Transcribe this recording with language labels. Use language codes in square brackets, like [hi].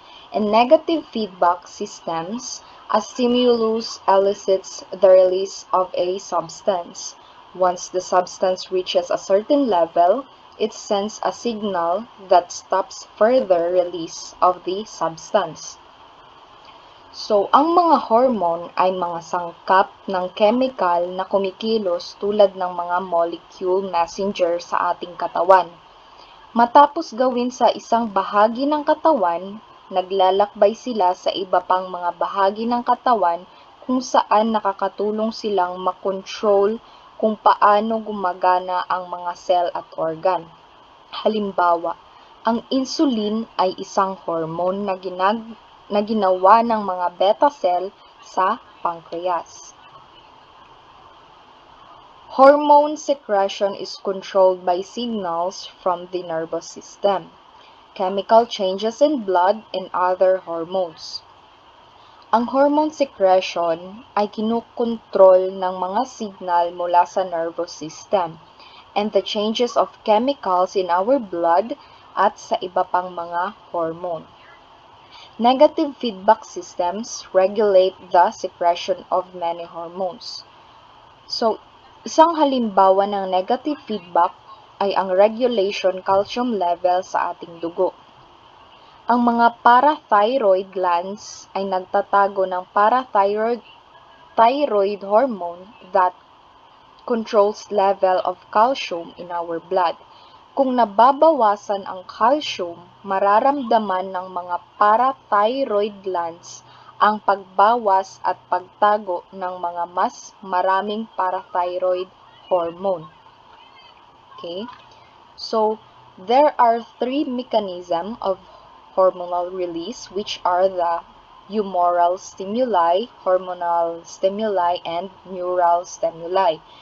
[en] In negative feedback systems, a stimulus elicits the release of a substance. Once the substance reaches a certain level, it sends a signal that stops further release of the substance. [tl] So, ang mga hormone ay mga sangkap ng chemical na kumikilos tulad ng mga molecule messenger sa ating katawan. Matapos gawin sa isang bahagi ng katawan, naglalakbay sila sa iba pang mga bahagi ng katawan kung saan nakakatulong silang makontrol kung paano gumagana ang mga cell at organ. Halimbawa, ang insulin ay isang hormone na ginawa ng mga beta cell sa pancreas. [en] Hormone secretion is controlled by signals from the nervous system, chemical changes in blood, and other hormones. [tl] Ang hormone secretion ay kinukontrol ng mga signal mula sa nervous system [en] and the changes of chemicals in our blood [tl] at sa iba pang mga hormone. [en] Negative feedback systems regulate the secretion of many hormones. [tl] So, isang halimbawa ng negative feedback ay ang regulation calcium level sa ating dugo. Ang mga parathyroid glands ay nagtatago ng parathyroid hormone [en] that controls level of calcium in our blood. [tl] Kung nababawasan ang calcium, mararamdaman ng mga parathyroid glands ang pagbawas at pagtago ng mga mas maraming parathyroid hormone. [en] Okay? So, there are 3 mechanisms of hormonal release, which are the humoral stimuli, hormonal stimuli, and neural stimuli.